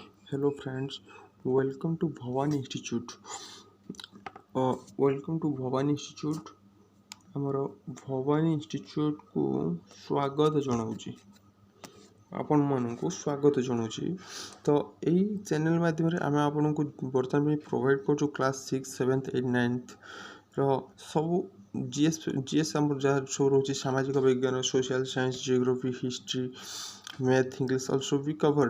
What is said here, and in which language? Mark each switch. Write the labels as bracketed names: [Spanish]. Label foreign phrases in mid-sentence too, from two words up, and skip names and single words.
[English] Hello friends, welcome to Bhavan Institute. Welcome to Bhavan Institute. [Odia] ଆମର ଭବାନୀ ଇନଷ୍ଟିଚ୍ୟୁଟକୁ ସ୍ୱାଗତ ଜଣାଉଛି ଆପଣମାନଙ୍କୁ ସ୍ୱାଗତ ଜଣାଉଛି। ତ ଏଇ ଚ୍ୟାନେଲ ମାଧ୍ୟମରେ ଆମେ ଆପଣଙ୍କୁ ବର୍ତ୍ତମାନ ପାଇଁ ପ୍ରୋଭାଇଡ଼ କରୁଛୁ କ୍ଲାସ୍ 6, 7th, 8th, 9th ସବୁ ଜିଏସ୍ ଆମର ଯାହା ସବୁ ରହୁଛି ସାମାଜିକ ବିଜ୍ଞାନ, [English] social science, geography, history, math, English also [Odia] ବି କଭର୍ଡ।